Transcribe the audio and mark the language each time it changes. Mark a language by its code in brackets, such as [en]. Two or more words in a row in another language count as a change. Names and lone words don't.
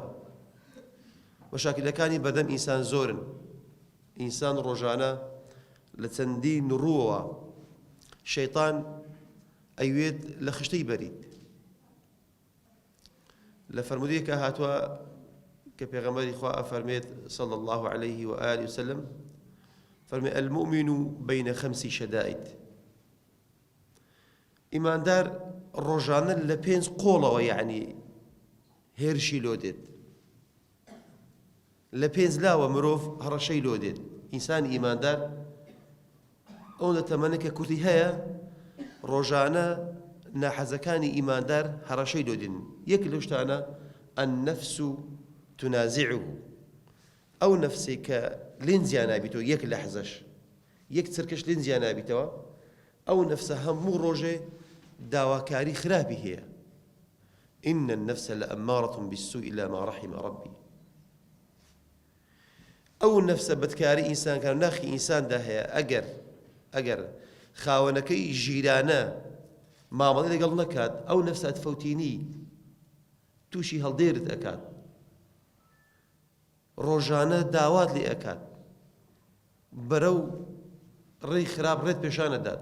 [ckb] مەشاکلەکانی بەردەم ئینسان زۆرن. ئینسان ڕۆژانە لە چەندین ڕووەوە شەیطان ئەیوێت لە خشتەی بەریت. لە فەرمودەیەکە هاتووە کە پێغەمبەری خوا ئەفەرمێت [ar] صلی الله عليه وآله وسلم [ckb] فەرمێ [ar] المؤمن بین خمس شدائد. [ckb] ئیماندار ڕۆژانە لە 5 قۆڵەوە یعنی هێرشی لۆ دێت، لە 5 لاوە مرۆڤ هەڕەشەی لۆ دێت. ئینسانی ئیماندار ئەو دەتەمەنە کە کورتی هەیە ڕۆژانە ناحەزەکانی ئیماندار هەڕەشەی لۆ دێن. یەک لەو شتانە [ar] النەفس تنازعه، [ckb] ئەو نەفسێ کە لێنزیان نابیتەوە یەک لەحزەش یەک چرکەش لێنزیان نابیتەوە، ئەو نەفسە هەموو ڕۆژێ داواکاری خراپی هەیە. [ar] إن النفس لأمارة بالسوء إلا ما رحم ربي. [ckb] ئەو نەفسە بەدکاری ئینسان کە ناخی ئینساندا هەیە ئەگەر خاوەنەکەی ژیرانە مامەڵەی لەگەڵ نەکات ئەو نەفسە ئەتفەوتینی تووشی هەڵدێرت ئەکات، ڕۆژانە داوات لێ ئەکات، بەرەو ڕێی خراپ ڕێت پیشانەدات.